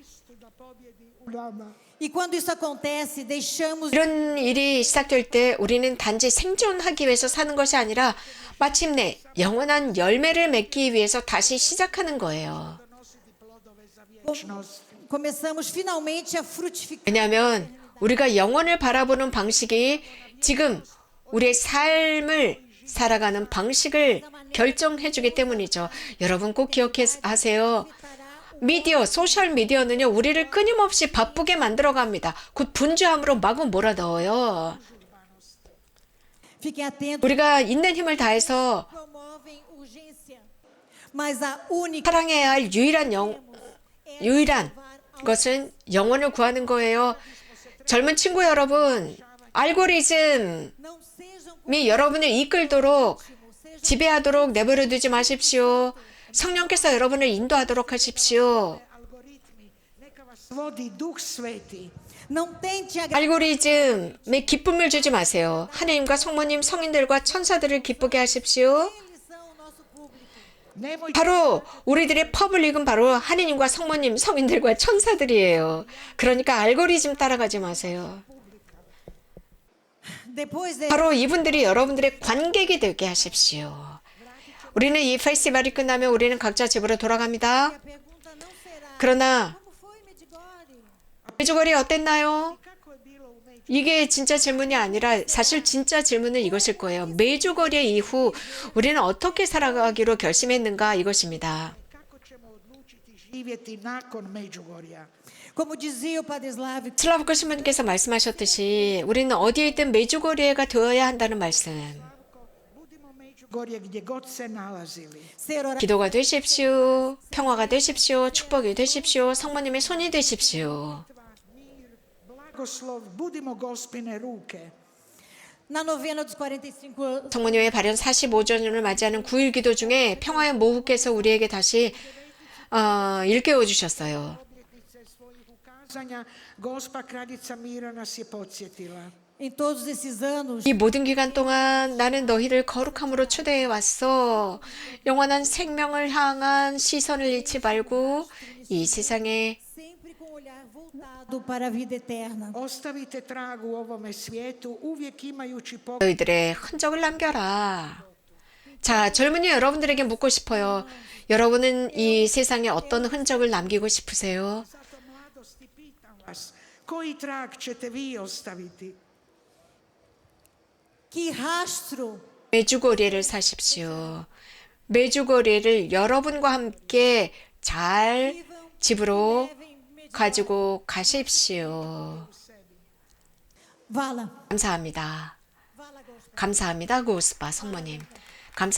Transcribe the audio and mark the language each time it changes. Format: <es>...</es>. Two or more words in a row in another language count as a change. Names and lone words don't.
<pt>E quando isso acontece, deixamos</pt> <ko>이런 일이 시작될 때 우리는 단지 생존하기 위해서 사는 것이 아니라 마침내 영원한 열매를 맺기 위해서 다시 시작하는 거예요.</ko> <pt>começamos finalmente a frutificar.</pt> <ko>왜냐하면 우리가 영원을 바라보는 방식이 지금 우리의 삶을 살아가는 방식을 결정해 주기 때문이죠. 여러분 꼭 기억하세요. 미디어, 소셜 미디어는요, 우리를 끊임없이 바쁘게 만들어갑니다. 곧 분주함으로 마구 몰아넣어요.</ko> <pt>Fiquem atentos.</pt> <ko>우리가 있는 힘을 다해서</ko> <pt>Promovem urgência. Mas a única</pt> <ko>사랑해야 할 유일한 것은 영혼을 구하는 거예요. 젊은 친구 여러분, 알고리즘이</ko> <pt>não sejam</pt> <ko>여러분을 이끌도록 지배하도록 내버려 두지 마십시오. 성령께서 여러분을 인도하도록 하십시오.</ko> <hr>algoritmi, neka vas vodi Duh Sveti.</hr> <pt>não tente agradar.</pt> <ko>알고리즘에 기쁨을 주지 마세요. 하나님과 성모님, 성인들과 천사들을 기쁘게 하십시오.</ko> <pt>Eles são o nosso público.</pt> <hr>Nemojte</hr> <ko>바로 우리들의 퍼블릭은 바로 하나님과 성모님, 성인들과 천사들이에요. 그러니까 알고리즘 따라가지 마세요.</ko> <pt>Depois de</pt> <ko>바로 이분들이 여러분들의 관객이 되게 하십시오. 우리는 이 페스티벌이 끝나면 우리는 각자 집으로 돌아갑니다.</ko> <pt>a pergunta não será</pt> <ko>그러나</ko> <pt>como foi Medjugorje?</pt> <ko>메주거리 어땠나요?</ko> <hr>kako je bilo u Međugorju.</hr> <ko>이게 진짜 질문이 아니라 사실 진짜 질문은 이것일 거예요. 메주거리 이후 우리는 어떻게 살아가기로 결심했는가 이것입니다.</ko> <hr>Kako ćemo odlučiti živjeti nakon Međugorja?</hr> <pt>Como dizia o Padre Slavico,</pt> <ko>슬라브코 신부님께서 말씀하셨듯이 우리는 어디에 있든 메주거리가 되어야 한다는 말씀.</ko> <hr>Budimo Međugorje gdje god se nalazili.</hr> <pt>ser oração</pt> <ko>기도가 되십시오. 평화가 되십시오. 축복이 되십시오. 성모님의 손이 되십시오.</ko> <hr>Blagoslov, budimo Gospine ruke.</hr> <pt>na novena dos 45</pt> <ko>성모님의 발현 45주년을 맞이하는 9일 기도 중에 평화의 모후께서 우리에게 다시 일깨워 주셨어요.</ko> <hr>Obljetnice svojih ukazanja, Gospa Kraljica Mira nas je podsjetila.</hr> <pt>em todos esses anos,</pt> <ko>이 모든 기간 동안 나는 너희를 거룩함으로 초대해 왔어. 영원한 생명을 향한 시선을 잃지 말고 이 세상에</ko> <pt>sempre com o olhar voltado para a vida eterna.</pt> <hr>Ostavite trag u ovome svijetu uvijek imajući pogled</hr> <ko>너희들의 흔적을 남겨라. 자, 젊은이 여러분들에게 묻고 싶어요. 여러분은 이 세상에 어떤 흔적을 남기고 싶으세요?</ko> <hr>zato mladosti pitam vas, koji trag ćete vi ostaviti?</hr> <pt>Que rastro</pt> <ko>메주거리를 사십시오. 메주거리를 여러분과 함께 잘 집으로 가지고 가십시오.</ko> <hr>vala,</hr> <ko>감사합니다.</ko> <hr>vala, Gospa.</hr> <ko>감사합니다, 고스파 성모님.</ko>